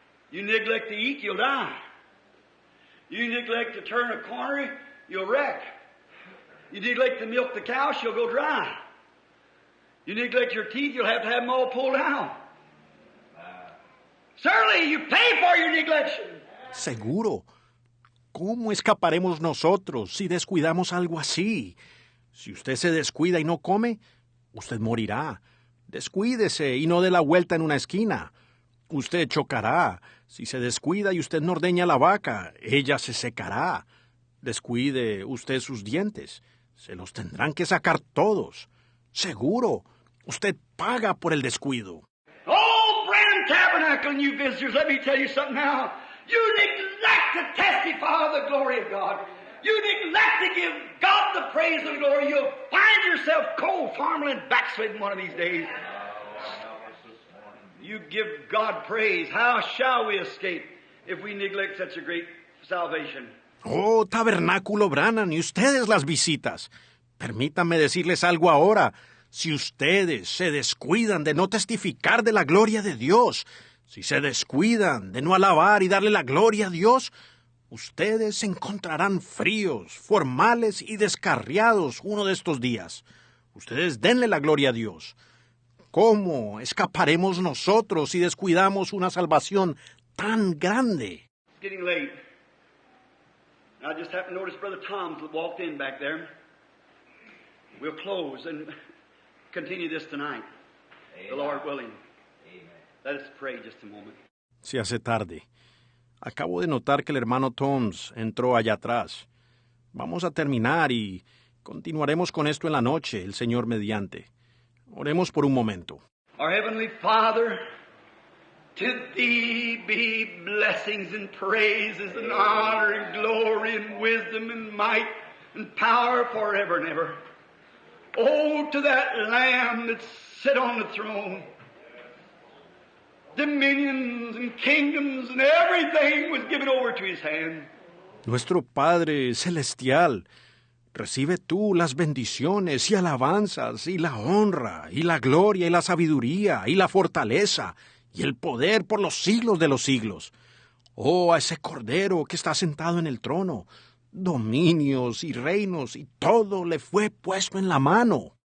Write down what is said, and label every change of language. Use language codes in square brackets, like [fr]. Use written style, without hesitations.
[en] You neglect to eat, you'll die. You neglect to turn a corner, you'll wreck. You neglect to milk the cow, she'll go dry. You neglect your teeth, you'll have to have them all pulled out. Certainly, you pay for your neglection. [es] Seguro. ¿Cómo escaparemos nosotros si descuidamos algo así? Si usted se descuida y no come, usted morirá. Descuídese y no dé la vuelta en una esquina. Usted chocará. Si se descuida y usted no ordeña la vaca, ella se secará. Descuide usted sus dientes. Se los tendrán que sacar todos. Seguro. Usted paga por el descuido. [en] Oh, Brand Tabernacle and you visitors, let me tell you something now. You neglect to testify of the glory of God. You neglect to give God the praise and glory. You'll find yourself cold, farming, and backsliding one of these days. You give God praise. How shall we escape if we neglect such a great salvation? [es] Oh, Tabernáculo Branham, y ustedes las visitas. Permítanme decirles algo ahora. Si ustedes se descuidan de no testificar de la gloria de Dios, si se descuidan de no alabar y darle la gloria a Dios, ustedes se encontrarán fríos, formales y descarriados uno de estos días. Ustedes denle la gloria a Dios. ¿Cómo escaparemos nosotros si descuidamos una salvación tan grande? [en] It's getting late. I just happened to notice Brother Tom walked in back there. We'll close and continue this tonight, the Lord willing. Let us pray just a moment. [es] Se hace tarde. Acabo de notar que el hermano Toms entró allá atrás. Vamos a terminar y continuaremos con esto en la noche, el Señor mediante. Oremos por un momento. [en] Our Heavenly Father, to Thee be blessings and praises and honor and glory and wisdom and might and power forever and ever. Oh, to that Lamb that sit on the throne. Dominions and kingdoms and everything was given over to His hand. [es] Nuestro Padre Celestial, recibe tú las bendiciones y alabanzas y la honra y la gloria y la sabiduría y la fortaleza y el poder por los siglos de los siglos. Oh, a ese Cordero que está sentado en el trono, dominios y reinos y todo le fue puesto en la mano.